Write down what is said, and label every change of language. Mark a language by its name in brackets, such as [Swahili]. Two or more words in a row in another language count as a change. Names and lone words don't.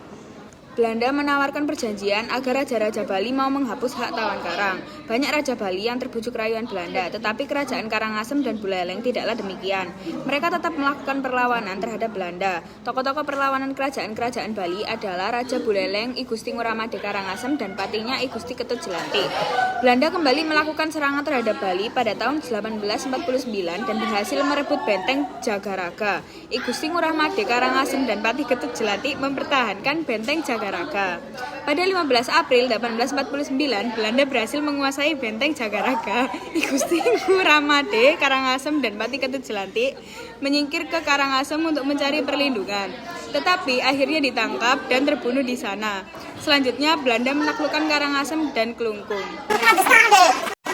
[Indonesian] Belanda menawarkan perjanjian agar Raja-Raja Bali mau menghapus hak tawan karang. Banyak Raja Bali yang terbujuk rayuan Belanda, tetapi kerajaan Karangasem dan Buleleng tidaklah demikian. Mereka tetap melakukan perlawanan terhadap Belanda. Tokoh-tokoh perlawanan kerajaan-kerajaan Bali adalah Raja Buleleng I Gusti Ngurah Mada Karangasem dan patihnya I Gusti Ketut Jelantik. Belanda kembali melakukan serangan terhadap Bali pada tahun 1849 dan berhasil merebut benteng Jagaraga. I Gusti Ngurah Mada Karangasem dan Patih Ketut Jelantik mempertahankan benteng Jagaraga. Pada 15 April 1849, Belanda berhasil menguasai benteng Jagaraga. I Gusti Ngurah Mada Karangasem dan Patih Ketut Jelantik menyingkir ke Karangasem untuk mencari perlindungan. Tetapi akhirnya ditangkap dan terbunuh di sana. Selanjutnya Belanda menaklukkan Karangasem dan Klungkung.